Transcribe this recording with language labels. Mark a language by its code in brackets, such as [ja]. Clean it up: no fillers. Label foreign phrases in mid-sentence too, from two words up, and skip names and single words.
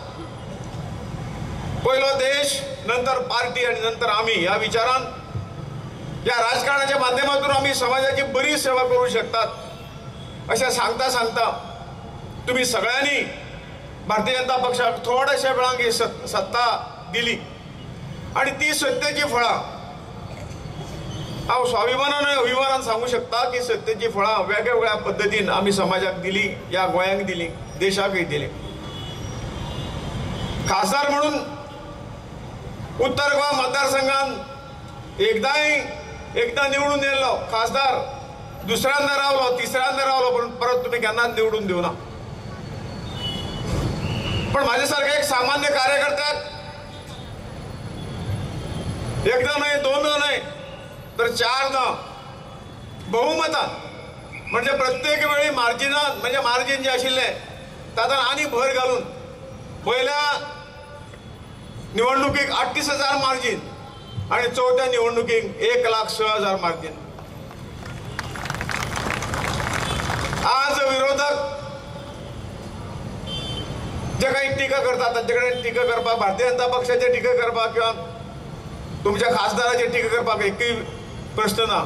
[kok] पयलो देश, नंतर पार्टी आणि नंतर आम्ही ह्या विचारान या राजकारणाच्या माध्यमातून आम्ही समाजाची बरी सेवा करू शकतात अशें सांगता सांगता तुम्ही सगळ्यांनी भारतीय जनता पक्षाक थोड्याशा वेळाक ही सत्ता दिली आणि ती सत्तेची फळां हांव स्वाभिमानान अभिमानान सांगू शकता की सत्तेची फळां वेगवेगळ्या पद्दतीन आमी समाजाक दिली, या गोंयांक दिली, देशाकय दिली. खासदार म्हणून उत्तर गोवा मतदारसंघात एकदा निवडून येयल्लो खासदार दुसऱ्यांदा रावलो, तिसऱ्यांदा रावलो, पण परत तुम्ही केन्नाच निवडून दिवना. [mr] पण माझ्यासारख्या एक सामान्य कार्यकर्त्याक एकदा नाही, दोनदा नाही, तर 4दा बहुमतान म्हणजे प्रत्येक वेळी मार्जिन जे आशिल्ले तातूंत आनी भर घालून पहिल्या निवडणुकीक 38,000 मार्जिन आणि चौथ्या निवडणुकीक 1,06,000 मार्जिन. [kok] आज विरोधक जे काही टीका करतात तांचे टीका करपाक, भारतीय जनता पक्षाचे टीका करपाक किंवा तुमच्या खासदाराचे टीका करपाक एकूय प्रश्न ना.